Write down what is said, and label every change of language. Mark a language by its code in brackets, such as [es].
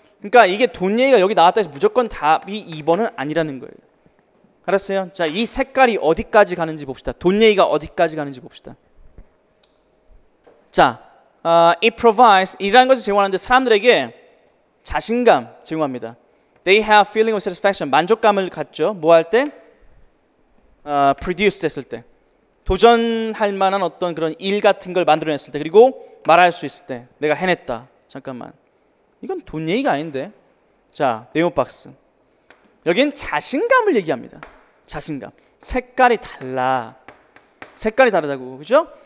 [ko] 그러니까 이게 돈 얘기가 여기 나왔다 해서 무조건 답이 2번은 아니라는 거예요. 알았어요? 자, 이 색깔이 어디까지 가는지 봅시다. 돈 얘기가 어디까지 가는지 봅시다. 자, it provides 이라는 것을 제공하는데 사람들에게 자신감 제공합니다. [en] They have feeling of satisfaction [ko] 만족감을 갖죠. 뭐 할 때? produce 했을 때. 도전할 만한 어떤 그런 일 같은 걸 만들어냈을 때 그리고 말할 수 있을 때 내가 해냈다. 잠깐만. 이건 돈 얘기가 아닌데. 자, 네모 박스. 여긴 자신감을 얘기합니다. 자신감. 색깔이 달라. 색깔이 다르다고. 그죠?